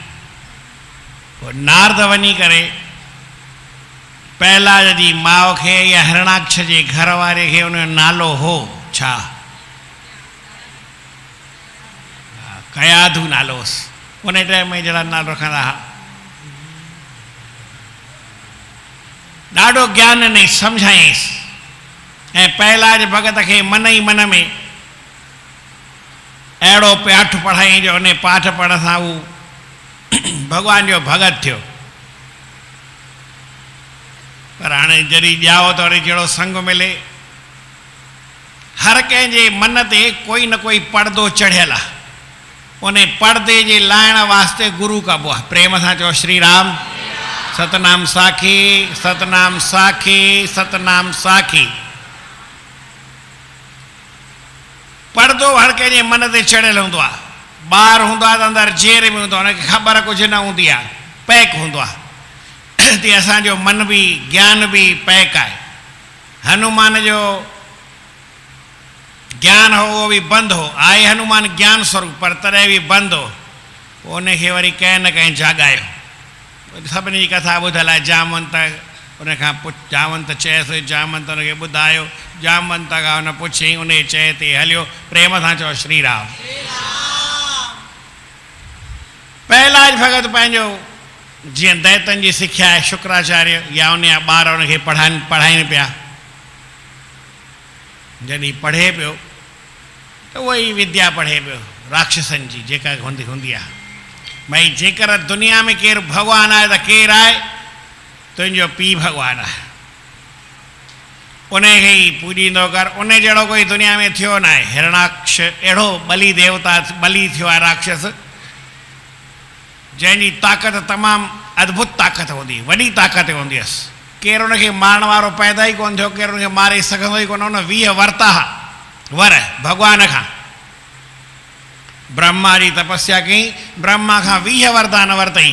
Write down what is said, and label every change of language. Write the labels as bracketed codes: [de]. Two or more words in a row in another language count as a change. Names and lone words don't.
[sd] पोइ नारद वञी करे प्रहलाद जी माउ खे या हिरणाक्ष जे घर वारे खे उनजो नालो हो छा? कयाधु नालो हुअसि। उन टाइम में जहिड़ा नालो रखंदा हुआ, ॾाढो ज्ञान ॾिनई, सम्झायईंसि। ऐं प्रहलाद भगत खे मन ई मन में अहिड़ो पाठ पढ़ाई जो उन पाठ पढ़ण सां हू भॻवान जो भगत थियो। पर हाणे जॾहिं ॼाओ त वरी जहिड़ो संग मिले, हर कंहिंजे मन ते कोई न कोई पर्दो चढ़ियल आहे। उन पर्दे जे लाइण वास्ते गुरू कबो आहे। प्रेम सां चओ श्री राम। सतनाम साखी, सतनाम साखी, सतनाम साखी। पर्दो हर कंहिंजे मन ते चढ़ियल हूंदो आहे। ॿारु हूंदो आहे त अंदरि जेर में हूंदो आहे, हुनखे ख़बर कुझु न हूंदी आहे, पैक हूंदो आहे। तीअं असांजो मन बि, ज्ञान बि पैक आहे। हनुमान जो ज्ञान हो उहो बि बंदि हो, आहे हनुमान ज्ञान स्वरूप, पर तॾहिं बि बंदि हो। पोइ उनखे वरी कंहिं न कंहिं जाॻायो। सभिनी जी कथा ॿुधल आहे। जामवंत उनखां जामवंत चयसि, जामवंत हुनखे ॿुधायो, जामवंत खां हुन पुछियईं, उन चए ते हलियो। प्रेम सां चओ श्री राम। प्रहलाद भगत पंहिंजो जीअं दैतन जी सिख्या आहे, शुक्राचार्य या उन जा ॿार उनखे पढ़ाइनि पिया। जॾहिं पढ़े पियो त उहा ई विद्या पढ़े पियो राक्षसनि जी, जेका हूंदी आहे। भई जेकर दुनिया में केरु भॻवानु आहे त केरु आहे? तुंहिंजो पीउ भॻवानु आहे। उनखे ई पूॼींदो कर। उन जहिड़ो कोई दुनिया में थियो न आहे। हिरणाक्ष अहिड़ो बली देवता, बली थियो आहे राक्षस, जंहिंजी ताक़त तमामु अद्भुत ताक़त हूंदी, वॾी ताक़त हूंदी हुअसि। केरु उनखे मारण वारो पैदा ई कोन थियो, केरु उनखे मारे सघंदो ई कोन। उन 20 वरिता वर भॻवान खां। ब्रह्मा जी तपस्या कई, ब्रह्मा खां 20 वरदान वरितई।